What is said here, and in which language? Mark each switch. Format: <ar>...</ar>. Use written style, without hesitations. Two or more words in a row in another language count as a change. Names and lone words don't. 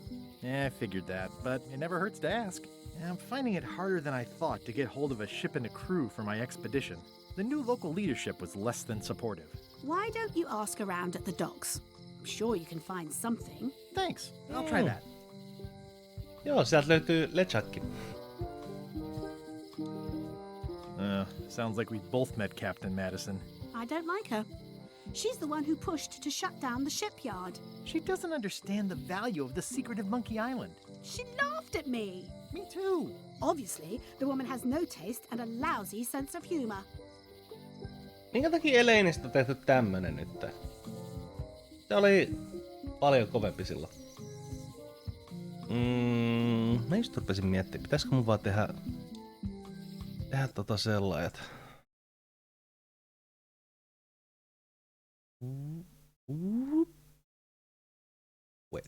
<en>Yeah, I figured that, but it never hurts to ask. I'm finding it harder than I thought to get hold of a ship and a crew for my expedition. The new local leadership was less than supportive. Why don't you ask around at the docks? I'm sure you can find something. Thanks. I'll try that.</en> <fi>Joo, sieltä löytyy LeChuckkin.</fi> <en>Sounds like we both met Captain Madison. I don't like her. She's the one who pushed to shut down the shipyard. She doesn't understand the value of the secret of Monkey Island. She laughed at me. Me too. Obviously, the woman has no taste and a lousy sense of humor.</en> <fi>Minkä takia Elaineista tehty tämmönen nyt? Se oli paljon kovempi silloin. Mä just rupesin miettimään, pitäisikö mun vaan tehdä sellaiset.</fi> <en>Wait.</en>